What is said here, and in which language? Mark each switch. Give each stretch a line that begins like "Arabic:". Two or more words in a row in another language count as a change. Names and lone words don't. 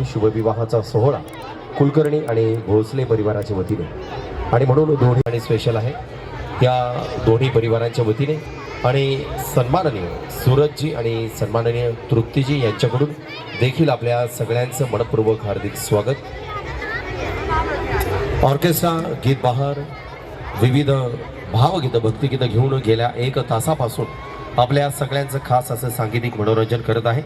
Marathi: शुभविवाहाचा सोहळा कुलकर्णी आणि भोसले परिवाराच्या वतीने आणि म्हणून दोन्ही आणि स्पेशल आहे या दोन्ही परिवारांच्या वतीने आणि सन्माननीय सूरजजी आणि सन्माननीय तृप्तीजी यांच्याकडून देखील आपल्या सगळ्यांचं मनपूर्वक हार्दिक स्वागत. ऑर्केस्ट्रा गीत बहार विविध भावगीतं भक्तिगीतं घेऊन गेल्या 1 तासापासून आपल्या सगळ्यांचं खास असं सांगीतिक मनोरंजन करत आहे.